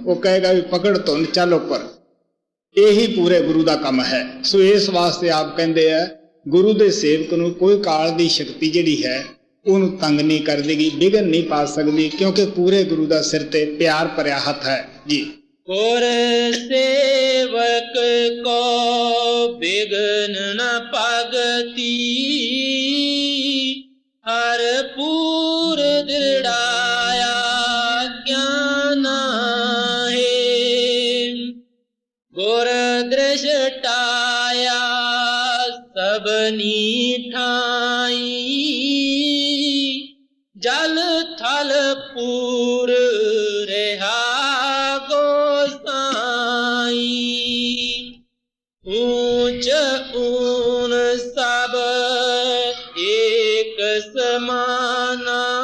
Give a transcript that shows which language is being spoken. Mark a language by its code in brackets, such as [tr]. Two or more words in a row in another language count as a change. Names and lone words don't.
[pa] ਉਹ ਕਹੇਗਾ ਵੀ ਪਕੜ ਧੁੰਨ ਚੱਲ ਉੱਪਰ। ਇਹੀ ਪੂਰੇ ਗੁਰੂ ਦਾ ਕੰਮ ਹੈ। ਸੋ ਇਸ ਵਾਸਤੇ ਆਪ ਕਹਿੰਦੇ ਆ ਗੁਰੂ ਦੇ ਸੇਵਕ ਨੂੰ ਕੋਈ ਕਾਲ ਦੀ ਸ਼ਕਤੀ ਜਿਹੜੀ ਹੈ ਉਹਨੂੰ ਤੰਗ ਨਹੀਂ ਕਰ ਦੇਗੀ, ਵਿਘਨ ਨਹੀਂ ਪਾ ਸਕਦੀ, ਕਿਉਂਕਿ ਪੂਰੇ ਗੁਰੂ ਦਾ ਸਿਰ ਤੇ ਪਿਆਰ ਭਰਿਆ ਹੱਥ ਹੈ ਜੀ। ਔਰ ਸੇਵਕ ਕੋ ਬਿਘਨ ਨ ਪਾਗਤੀ, ਹਰ ਪੂਰ ਦ੍ਰਿੜਾਇਆ ਗਿਆਨ ਹੈ, ਗੁਰ ਦ੍ਰਿਸ਼ਟਾਇਆ ਸਬਨੀ ਠਾਈ, ਜਲ ਥਲ ਪੂਰ ਰਹਾ ਊਂਚ ਊਨ ਸਬ ਏਕ ਸਮਾਨਾ,